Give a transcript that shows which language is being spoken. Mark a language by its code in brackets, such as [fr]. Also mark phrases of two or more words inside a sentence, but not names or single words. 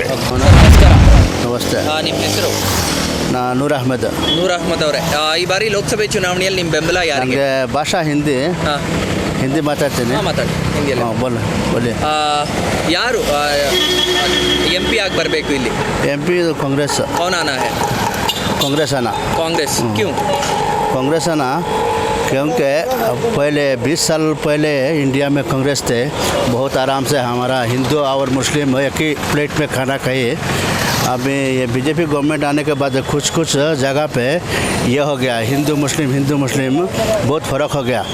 [kn] ನಮಸ್ತೆ. ನಿಮ್ಮ ಹೆಸರು? ನೂರ್ ಅಹ್ಮದ್. ನೂರ್ ಅಹ್ಮದ್ ಅವರೇ, ಈ ಬಾರಿ ಲೋಕಸಭೆ ಚುನಾವಣೆಯಲ್ಲಿ ನಿಮ್ಮ ಬೆಂಬಲ ಯಾರಿಗೆ? ನನಗೆ ಭಾಷಾ ಹಿಂದಿ ಮಾತಾಡ್ತೀನಿ. ಮಾತಾಡಿ ಹಿಂದಿಯಲ್ಲಿ. [hi] ಬೋಲಿ. [kn] ಯಾರು MP ಆಗಿ ಬರಬೇಕು ಇಲ್ಲಿ? [hi] MP कांग्रेस. कौन आना है? कांग्रेस आना. कांग्रेस क्यों? कांग्रेस आना क्योंकि पहले 20 साल पहले इंडिया में कांग्रेस थे, बहुत आराम से हमारा हिंदू और मुस्लिम एक ही प्लेट में खाना खाए. अभी ये BJP गवर्नमेंट आने के बाद कुछ जगह पे ये हो गया, हिंदू मुस्लिम बहुत फ़र्क हो गया.